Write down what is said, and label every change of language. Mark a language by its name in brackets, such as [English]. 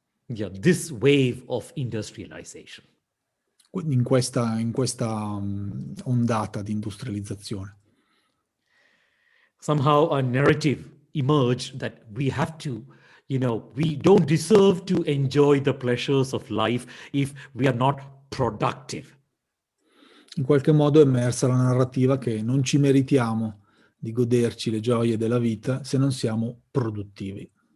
[English] Yeah, this wave of industrialization. [Italian] In questa ondata di industrializzazione. [English] Somehow a narrative emerged that we have to, we don't deserve to enjoy the pleasures of life if we are not productive. [Italian] In qualche modo è emersa la narrativa che non ci meritiamo di goderci le gioie della vita se non siamo produttivi.